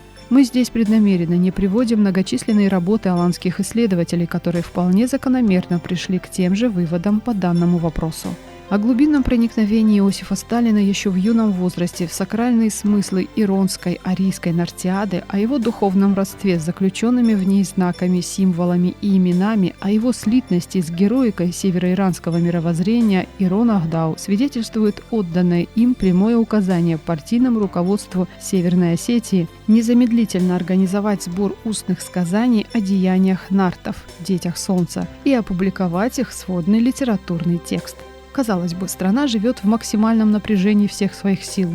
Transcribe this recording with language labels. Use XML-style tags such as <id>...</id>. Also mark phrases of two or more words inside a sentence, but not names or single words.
<ru>Мы здесь преднамеренно не приводим многочисленные работы аланских исследователей, которые вполне закономерно пришли к тем же выводам по данному вопросу. О глубинном проникновении Иосифа Сталина еще в юном возрасте в сакральные смыслы иронской арийской нартиады, о его духовном родстве с заключенными в ней знаками, символами и именами, о его слитности с героикой североиранского мировоззрения Ирон Ахдау свидетельствует отданное им прямое указание партийному руководству Северной Осетии незамедлительно организовать сбор устных сказаний о деяниях нартов, детях солнца, и опубликовать их сводный литературный текст. Казалось бы, страна живет в максимальном напряжении всех своих сил.</ru>